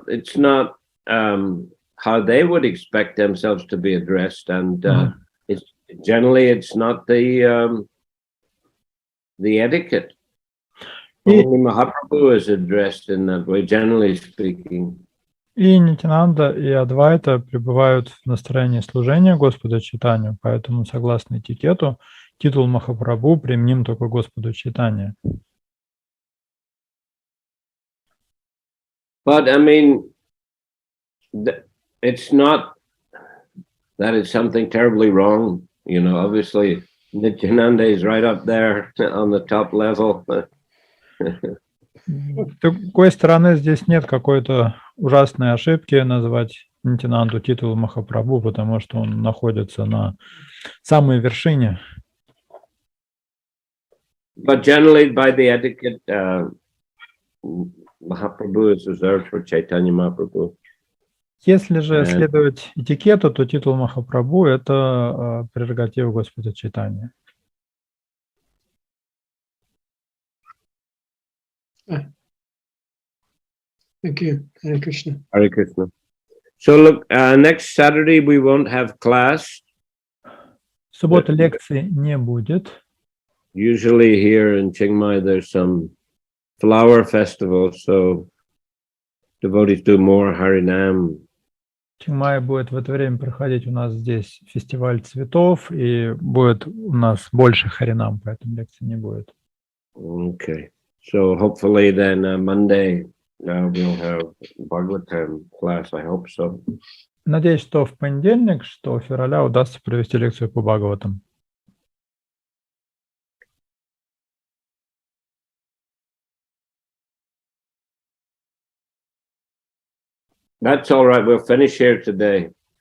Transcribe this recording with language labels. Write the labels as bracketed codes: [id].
[en] It's not how they would expect themselves to be addressed, and it's not the etiquette. Only Mahaprabhu is addressed in that way, generally speaking. [ru] И Нитянанда, и Адвайта пребывают в настроении служения Господу Чайтанью, поэтому, согласно этикету, титул Махапрабху применим только Господу Чайтанью. [en] But I mean, it's not that it's something terribly wrong. Obviously, Nityananda is right up there on the top level. [ru] С другой стороны, здесь нет какой-то ужасной ошибки назвать Нитянанду титул Махапрабху, потому что он находится на самой вершине. [en] But generally, by the etiquette, Mahaprabhu is reserved for Chaitanya Mahaprabhu. [ru] Если же следовать этикету, то титул Махапрабху – это прерогатива Господа Чайтаньи. [en] Thank you. Hare Krishna. Hare Krishna. So look, next Saturday we won't have class. [ru] В субботу лекции не будет. [en] Usually here in Chiang Mai there's some flower festival, so devotees do more Harinam. [ru] В Чингмае будет в это время проходить у нас здесь фестиваль цветов, и будет у нас больше харинам, поэтому лекции не будет. [en] Okay. So hopefully then Monday we'll have Bhagavatam class. I hope so. [ru] Надеюсь, что в понедельник, 6 февраля, удастся провести лекцию по Бхагаватам. [en] That's all right. We'll finish here today.